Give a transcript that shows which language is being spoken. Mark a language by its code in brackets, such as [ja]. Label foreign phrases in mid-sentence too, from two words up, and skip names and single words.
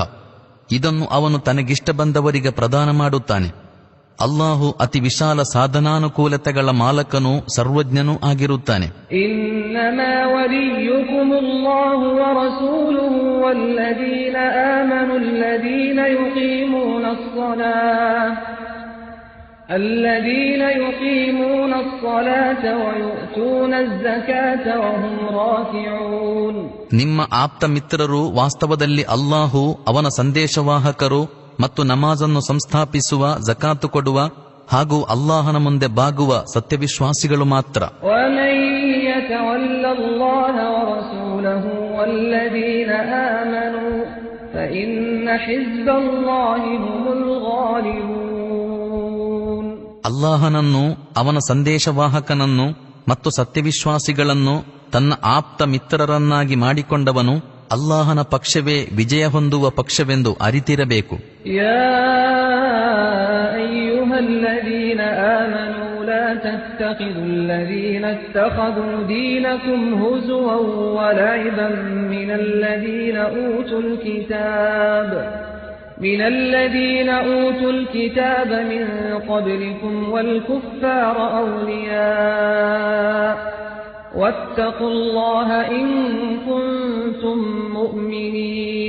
[kn] ಇದನ್ನು ಅವನು ತನಗಿಷ್ಟ ಬಂದವರಿಗೆ ಪ್ರದಾನ ಮಾಡುತ್ತಾನೆ. ಅಲ್ಲಾಹು ಅತಿ ವಿಶಾಲ ಸಾಧನಾನುಕೂಲತೆಗಳ ಮಾಲಕನೂ ಸರ್ವಜ್ಞನೂ ಆಗಿರುತ್ತಾನೆ. [ar] إنما وليكم الله ورسوله والذين آمنوا الذين يقيمون الصلاة ويؤتون الزكاة وهم راكعون. [kn] ನಿಮ್ಮ ಆಪ್ತ ಮಿತ್ರರು ವಾಸ್ತವದಲ್ಲಿ ಅಲ್ಲಾಹು, ಅವನ ಸಂದೇಶವಾಹಕರು ಮತ್ತು ನಮಾಜನ್ನು ಸಂಸ್ಥಾಪಿಸುವ, ಜಕಾತು ಕೊಡುವ ಹಾಗೂ ಅಲ್ಲಾಹನ ಮುಂದೆ ಬಾಗುವ ಸತ್ಯವಿಶ್ವಾಸಿಗಳು ಮಾತ್ರ. [ar] ومن يتولى الله ورسوله والذين آمنوا فإن حزب الله هم الغالبون. [kn] ಅಲ್ಲಾಹನನ್ನು, ಅವನ ಸಂದೇಶವಾಹಕನನ್ನು ಮತ್ತು ಸತ್ಯವಿಶ್ವಾಸಿಗಳನ್ನು ತನ್ನ ಆಪ್ತ ಮಿತ್ರರನ್ನಾಗಿ ಮಾಡಿಕೊಂಡವನು ಅಲ್ಲಾಹನ ಪಕ್ಷವೇ ವಿಜಯ ಹೊಂದುವ ಪಕ್ಷವೆಂದು ಅರಿತಿರಬೇಕು. [ar] يا أيها الذين آمنوا لا تتخذوا الذين اتخذوا دينكم هزوا ولعبا من الذين أوتوا الكتاب من قبلكم والكفار أولياء واتقوا الله إن كنتم مؤمنين.